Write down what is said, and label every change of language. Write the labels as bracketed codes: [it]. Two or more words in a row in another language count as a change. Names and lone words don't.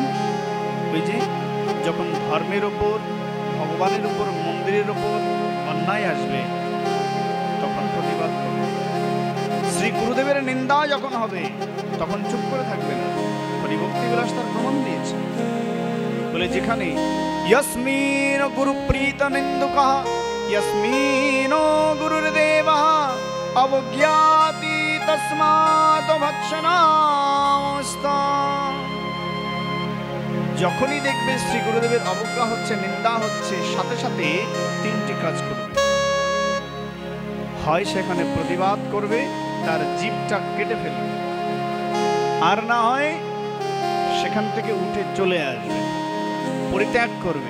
[bn] ওই যে যখন ধর্মের উপর, ভগবানের উপর, মন্দিরের উপর অন্যায় আসবে, তখন প্রতিবাদ করবে। শ্রী গুরুদেবের নিন্দা যখন হবে, তখন চুপ করে থাকবে না। হরিভক্তি বিলাস তার প্রমাণ দিয়েছে, বলে যেখানে [sa] यस्मिन् गुरुप्रीत निन्दुकः यस्मिन् गुरुर्देवः अवज्ञाति तस्मात् भक्षणामस्तु। [bn] যখনই দেখবে শ্রী গুরুদেবের অবজ্ঞা হচ্ছে, নিন্দা হচ্ছে, সাথে সাথে তিনটি কাজ করবে। হয় সেখানে প্রতিবাদ করবে, তার জিভটা কেটে ফেলবে, আর না হয় সেখান থেকে উঠে চলে আসবে, পরিত্যাগ করবে।